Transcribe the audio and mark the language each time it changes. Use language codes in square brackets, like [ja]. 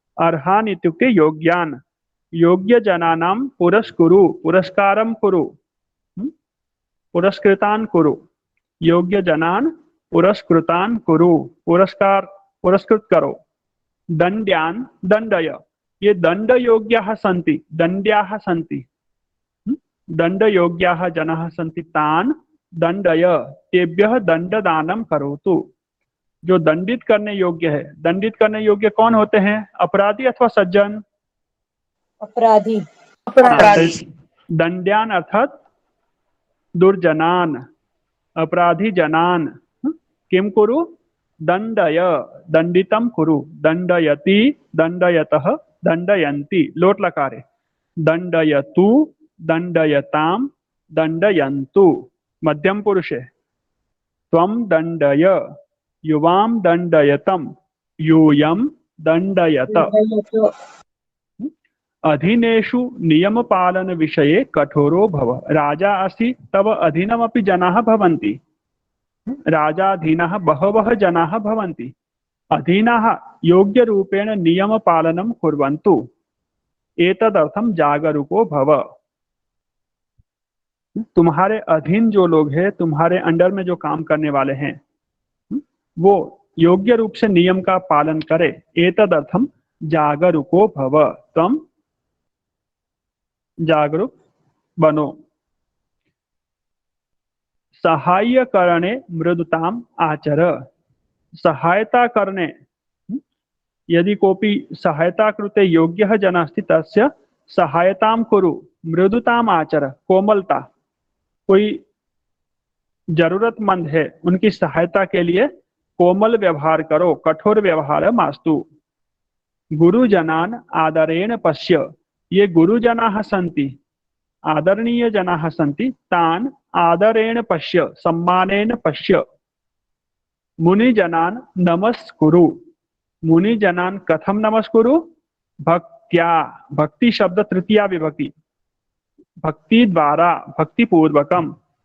[sa] अर्हान इत्युक्ते योग्यान, योग्य जनानां पुरस्कुरु, पुरस्कारं कुरु, पुरस्कृतान् कुरु, योग्य जनान् पुरस्कृतान् कुरु, [hi] पुरस्कार पुरस्कृत करो। [sa] दंड्यान् दंडय, ये दंड योग्याः सन्ति, दंड्याः सन्ति, दंड योग्याः जनाः सन्ति, तान् दंडय, तेभ्यः दंडदानं करोतु। [hi] जो दंडित करने योग्य है, दंडित करने योग्य कौन होते हैं, अपराधी अथवा सज्जन, अपराधी, [sa] दंड्यान अर्थात दुर्जनान, अपराधी जनान, किम कुरु, दंडय, दंडितम कुरु, दंडयति, दंडयतः, दंडयन्ति, लोट लकारे, दंडयतु, दंडयताम, दंडयन्तु, मध्यम पुरुष है। त्वं दंडय, युवाम दंडयतम, यूयम दंडयत। अधीनेषु नियम पालन विषये कठोरो भव। राजा असि तव अधीनमपि जनाः भवन्ति, राजाधीनाः बहवः जनाः भवन्ति। अधीनाः योग्य रूपेण नियम पालनं कुर्वन्तु, एतदर्थं जागरूको भव। [hi] तुम्हारे अधीन जो लोग हैं, तुम्हारे अंडर में जो काम करने वाले हैं, वो योग्य रूप से नियम का पालन करे, [sa] एतदर्थम जागरूको भव, [hi] तुम जागरूक बनो। [sa] सहाय्य करणे मृदुताम आचर, [hi] सहायता करने, [sa] यदि कोऽपि सहायता कृते योग्यः जनः अस्ति तस्य सहायतां कुरु, मृदुताम आचर, कोमलता, [hi] कोई जरूरतमंद है उनकी सहायता के लिए कोमल व्यवहार करो, [sa] कठोर व्यवहार मास्तु। गुरुजनान आदरेण पश्य, ये गुरुजनाः सन्ति, आदरणीय जनाः सन्ति, तान् आदरेण पश्य, सम्मानेन पश्य। मुनिजनान नमस्कुरु, मुनिजनान कथम नमस्कुरु, भक्त्या, भक्ति शब्द तृतीया विभक्ति, भक्ति द्वारा, भक्ति पूर्वकम।